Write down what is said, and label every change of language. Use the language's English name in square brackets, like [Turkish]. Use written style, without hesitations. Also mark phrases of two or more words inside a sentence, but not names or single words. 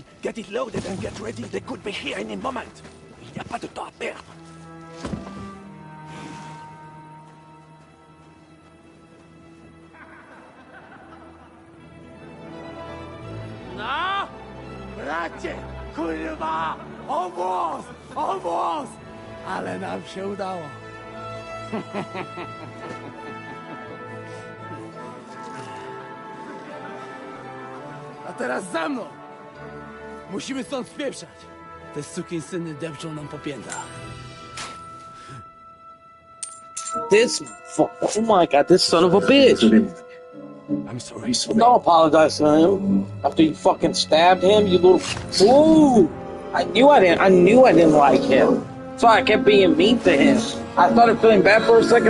[English] Get it loaded and get ready. They could be here any moment. [French] Il n'y a pas de temps à perdre. [English] No! [Polish] Bracie! Kurwa! O włos! O włos! Ale nam się udało. A teraz za mną! Musimy stąd spieprzać. Te sukinsyny depczą nam po piętach. [English] Oh my god, this son of a bitch. I'm sorry. Don't apologize to him. After you fucking stabbed him, you little... Ooh! I knew I didn't like him. So I kept being mean to him. I started feeling bad for a second.